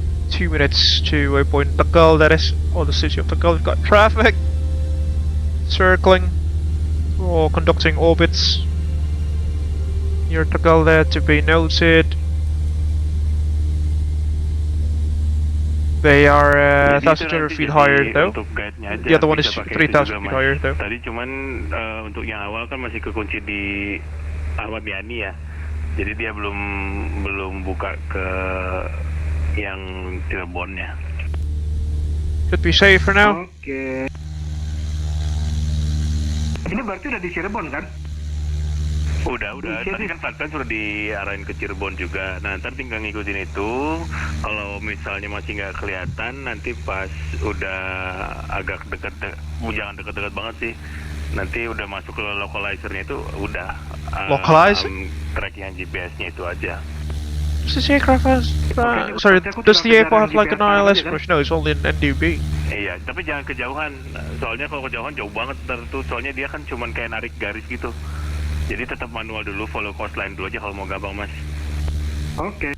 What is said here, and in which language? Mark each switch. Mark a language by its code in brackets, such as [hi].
[en] Two minutes to waypoint Tegal, that is, or the city of Tegal. We've got traffic circling or conducting orbits near Tegal there to be noted. They are 1,200 feet higher though. The other one is 3,000 feet higher though. [id] Tadi cuman untuk yang awal kan masih kekunci di Ahmad Yani ya. Jadi dia belum buka ke yang Cirebonnya. [en] Should be safe for now. [id] Oke. Ini berarti udah di Cirebon kan? Udah. Tadi kan flatland sudah diarahin ke Cirebon juga. Nah, ntar tinggal ngikutin itu. Kalau misalnya masih nggak kelihatan, nanti pas udah agak dekat, jangan dekat-dekat banget sih. Nanti udah masuk ke localizer-nya itu udah. Localizer? Track yang GPS-nya itu aja. [en] Does this aircraft have, sorry, does the airport have like an ILS approach? No, it's only an NDB. [id] Iya, tapi jangan kejauhan. Soalnya kalau kejauhan jauh banget ntar tuh. Soalnya dia kan cuman kayak narik garis gitu. Jadi tetap manual dulu, [en] follow coastline [id] dulu aja kalau mau gampang mas. Oke.